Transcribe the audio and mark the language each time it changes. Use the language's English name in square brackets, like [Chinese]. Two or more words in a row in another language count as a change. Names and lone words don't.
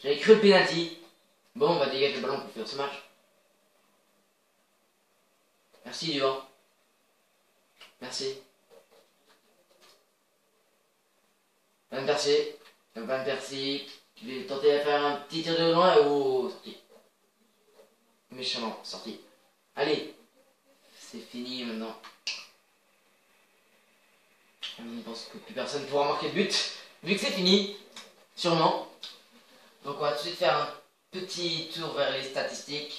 [French] que le penalty. Bon, on va dégager le ballon pour faire ce match. Merci, Duan. Merci. Van Persie. Van Persie. Je vais tenter de faire un petit tir de loin. Oh, sorti. Méchamment, sorti. Allez. C'est fini maintenant. Je pense que plus personne pourra marquer le but. Vu que c'est fini. Sûrement. Donc on va tout de suite faire un petit tour vers les statistiques.